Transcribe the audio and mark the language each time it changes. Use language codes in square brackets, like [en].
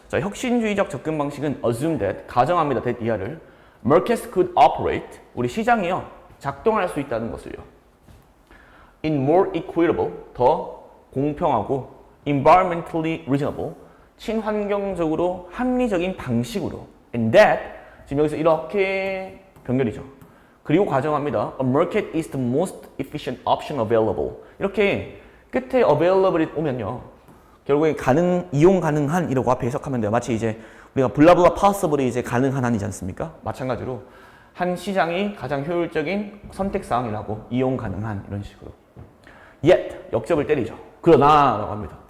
[ko] 자, 혁신주의적 접근 방식은 [en] assume that, [ko] 가정합니다. that 이하를 [en] markets could operate, [ko] 우리 시장이요, 작동할 수 있다는 것을요. [en] in more equitable, [ko] 더 공평하고 [en] environmentally reasonable, [ko] 친환경적으로 합리적인 방식으로. [en] and that, [ko] 지금 여기서 이렇게 변결이죠. 그리고 가정합니다. [en] A market is the most efficient option available. [ko] 이렇게 끝에 available이 오면요, 결국에 이용 가능한 이라고 앞에 해석하면 돼요. 마치 이제 우리가 블라블라 possible이 이제 가능한 한이지 않습니까? 마찬가지로 한 시장이 가장 효율적인 선택 사항이라고, 이용 가능한 이런 식으로. Yet 역접을 때리죠. 그러나라고 합니다.